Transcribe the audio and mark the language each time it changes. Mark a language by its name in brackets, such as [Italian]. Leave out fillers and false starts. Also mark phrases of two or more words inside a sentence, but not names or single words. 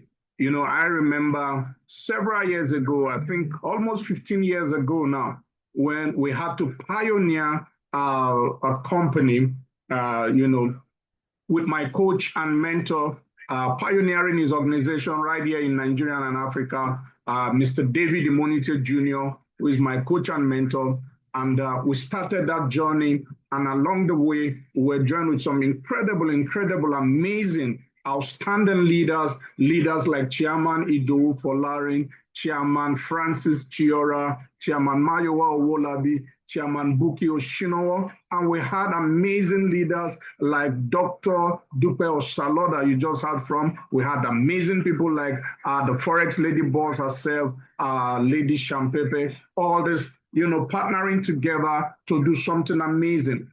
[English] I remember several years ago, I think almost 15 years ago now, when we had to pioneer a company, with my coach and mentor, pioneering his organization right here in Nigeria and Africa, Mr. David Imonite Jr., who is my coach and mentor. And we started that journey. And along the way, we were joined with some incredible, amazing, outstanding leaders like Chairman Idowu Folarin, Chairman Francis Chiora, Chairman Mayowa Owolabi, Chairman Buki Oshinowo, and we had amazing leaders like Dr. Dupe Osalo that you just heard from. We had amazing people like the Forex Lady Boss herself, Lady Shampepe, all this, partnering together to do something amazing.